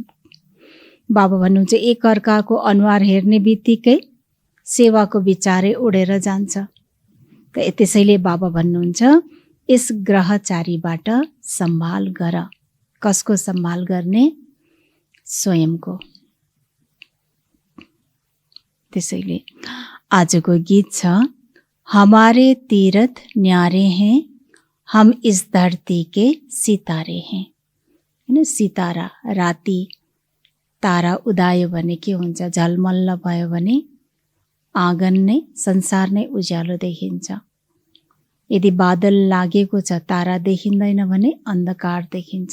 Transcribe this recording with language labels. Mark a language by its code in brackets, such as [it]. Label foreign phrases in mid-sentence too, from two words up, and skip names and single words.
[ne] बाबा भन्नुहुन्छ एक अर्काको अनुहार हेर्ने बित्तिकै सेवाको विचारै उडेर जान्छ। त्यसैले बाबा भन्नुहुन्छ यस ग्रहचारीबाट सम्भाल गर। कसको सम्भाल गर्ने? स्वयंको। त्यसैले आजको गीत छ, [hi] हमारे तीरथ न्यारे हैं, हम इस धरती के सितारे हैं। [ne] हैन, सितारा राति तारा उदायो भने के हुन्छ? झलमल्ल भयो भने आँगन नै संसार नै उज्यालो देखिन्छ। यदि बादल लागेको छ, तारा देखिँदैन भने अन्धकार देखिन्छ।